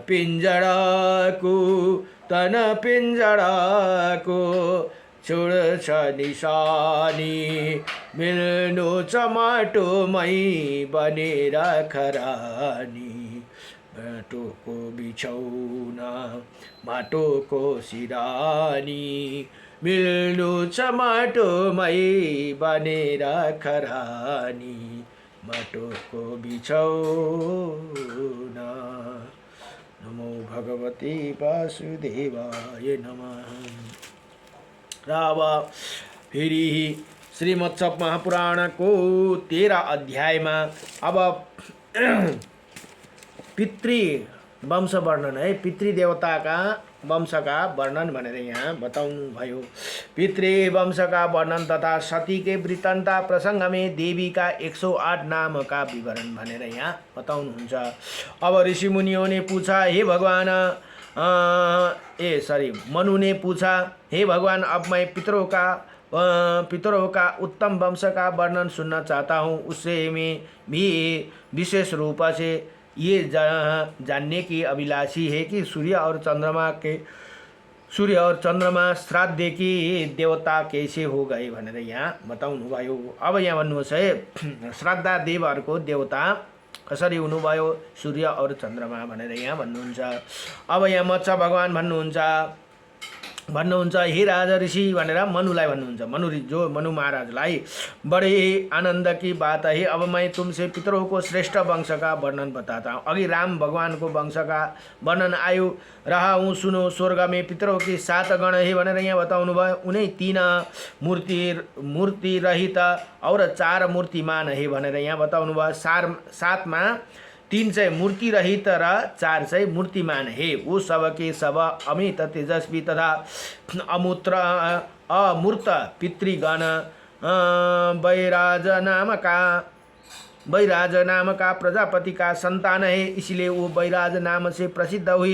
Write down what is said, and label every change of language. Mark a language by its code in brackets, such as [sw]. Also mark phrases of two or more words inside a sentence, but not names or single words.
[ne] पिञ्जडाको छोड्छ निशानी मिल्नु छ माटोमै बनेर खरानी माटोको बिछौना माटोको सिरानी मिल्नु छ माटोमै बनेर खरानी माटोको बिछौना। [sa] नमो भगवते वासुदेवाय नमः। [ne] र अब फेरि श्रीमत्सव महापुराणको 13 अध्यायमा अब [hi] पितृ वंश वर्णन है, [ne] पितृदेवताका वंशका वर्णन भनेर यहाँ बताउनु भयो। पितृ वंशका वर्णन तथा सतीके वृत्तान्त प्रसङ्गमे देवीका 108 नामका विवरण भनेर यहाँ बताउनुहुन्छ। [hi] अब ऋषिमुनियों ने पूछा, हे भगवान मनु ने पूछा, हे भगवान अब मैं पितरों का उत्तम वंश का वर्णन सुनना चाहता हूँ। उससे मैं भी विशेष रूप से ये जानने की अभिलाषी है कि सूर्य और चन्द्रमा श्राद्ध की देवता कैसे हो गए [ne] भनेर यहाँ बताउनु भयो। अब यहाँ भन्नुहोस् है, श्राद्ध देवहरूको देवता कसरी हुनुभयो [hi] सूर्य और चन्द्रमा [ne] भनेर यहाँ भन्नुहुन्छ। अब यहाँ मत्स्य भगवान भन्नुहुन्छ हे राजा ऋषि भनेर मनुलाई भन्नुहुन्छ। [hi] मनु महाराजलाई बड़े आनंद की बात है, अब मैं तुमसे पितरों को श्रेष्ठ वंश का वर्णन बताता हूँ। अघि राम भगवान को वंश का वर्णन आयो, रहा हूँ सुनो। स्वर्ग में पितरों के 7 गण है [ne] भनेर यहाँ बताउनु भयो। [hi] उन्हें 3 मूर्ति रहित और 4 मूर्तिमान है [ne] भनेर यहाँ बताउनु भयो। 7 में 3 चाहिँ मूर्ति रहित र 4 चाहिँ [hi] मूर्तिमान है। वो सब के सब अमित तेजस्वी तथा अमूर्त पितृगण बैराज नाम का प्रजापति का संतान है, इसलिए वो बैराज नाम से प्रसिद्ध हुए।